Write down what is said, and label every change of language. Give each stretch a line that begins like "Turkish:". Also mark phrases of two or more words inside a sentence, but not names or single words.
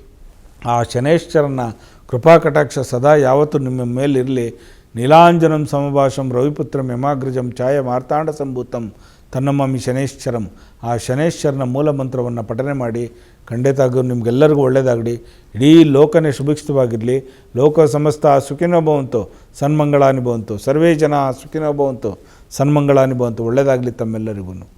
Kannada: ಆ ಶನೇಶ್ವರನ ಕೃಪಾ ಕಟಾಕ್ಷ ಸದಾ ಯಾವತ್ತೂ ನಿಮ್ಮ ಮೇಲಿರಲಿ.
Sanskrit: ನೀಲಾಂಜನಂ ಸಮಭಾಷಂ ರವಿಪುತ್ರಂ ಯಮಾಗ್ರಜಂ ಛಾಯ ಮಾರ್ತಾಂಡ ಸಂಭೂತಂ ತನ್ನಮ್ಮಿ ಶನೇಶ್ವರಂ.
Kannada: ಆ ಶನೇಶ್ವರನ ಮೂಲ ಮಂತ್ರವನ್ನು ಪಠನೆ ಮಾಡಿ. ಖಂಡಿತವಾಗೂ ನಿಮಗೆಲ್ಲರಿಗೂ ಒಳ್ಳೆಯದಾಗಲಿ. ಇಡೀ ಲೋಕನೇ ಸುಭಿಕ್ಷಿತವಾಗಿರಲಿ.
Sanskrit: ಲೋಕ ಸಮಸ್ತ ಸುಖಿನೋ ಭವಂತು ಸನ್ಮಂಗಳಾನಿ ಭವಂತು. ಸರ್ವೇ ಜನ ಸುಖಿನೋ ಭವಂತು ಸನ್ಮಂಗಳಾನಿ ಭವಂತು.
Kannada: ಒಳ್ಳೆಯದಾಗಲಿ ತಮ್ಮೆಲ್ಲರಿಗೂ.